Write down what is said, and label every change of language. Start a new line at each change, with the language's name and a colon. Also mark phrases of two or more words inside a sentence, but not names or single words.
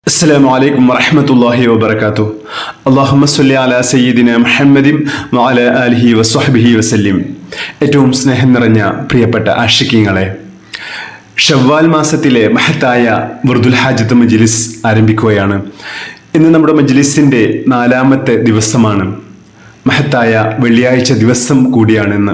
Arabic: السلام عليكم ورحمة الله وبركاته. اللهم صل على سيدنا محمد وعلى آله وصحبه وسلم.
Malayalam: ഏറ്റവും സ്നേഹം നിറഞ്ഞ പ്രിയപ്പെട്ട ആഷിഖീങ്ങളെ, ഷവ്വാൽ മാസത്തിലെ മഹത്തായ വർദുൽ ഹാജത്ത് മജ്ലിസ് ആരംഭിക്കുകയാണ്. ഇന്ന് നമ്മുടെ മജ്ലിസിന്റെ 4ാമത്തെ ദിവസമാണ്. മഹത്തായ വെള്ളിയാഴ്ച ദിവസം കൂടിയാണെന്ന്.